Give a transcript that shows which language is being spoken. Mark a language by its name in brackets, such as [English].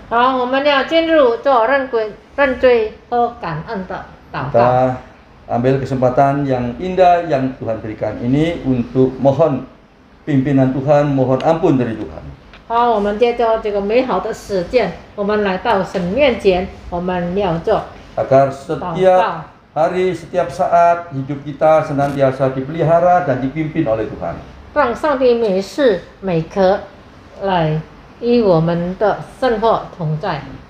[Chinese] 好，我们要进入做认罪和感恩的祷告。 [Indonesian] Kita ambil kesempatan yang indah yang Tuhan berikan ini untuk mohon pimpinan Tuhan, mohon ampun dari Tuhan. [Chinese] 好，我们接着这个美好的实践，我们来到神面前，我们要做 [Indonesian] Agar setiap hari, setiap saat hidup kita senantiasa dipelihara dan dipimpin oleh Tuhan. [Chinese] 让上帝每时每刻来与我们的生活同在。